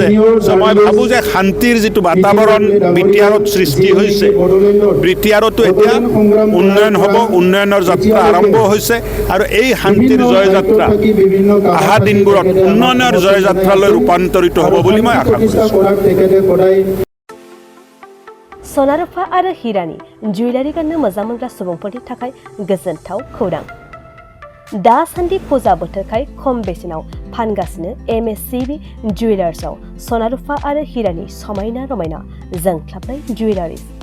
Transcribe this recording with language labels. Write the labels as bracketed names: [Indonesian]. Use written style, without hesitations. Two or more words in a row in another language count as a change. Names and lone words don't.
[Assamese] মই ভাবোঁ যে শান্তিৰ যিটো বাতাবৰণ বিটিআৰত সৃষ্টি হৈছে, বিটিআৰতো এতিয়া উন্নয়ন হ'ব, উন্নয়নৰ যাত্ৰা আৰম্ভ হৈছে। আৰু এই শান্তিৰ জয়যাত্ৰা অহা দিনবোৰত উন্নয়নৰ জয়যাত্ৰালৈ ৰূপান্তৰিত হ'ব বুলি মই আশা কৰিছোঁ। [Bodo] सनारुफा आरो हिरानि जुवेलारि गाननो मोजां मोनग्रा सुबुंफोरनि थाखाय गोजोनथाव खौरां। दासान्दि फुजा बोथोरखाय खम बेसेनाव फानगासिनो MSCB जुवेलार्सआव सनारुफा आरो हिरानि समायना रमायना जोंख्लाबनाय जुवेलारिज।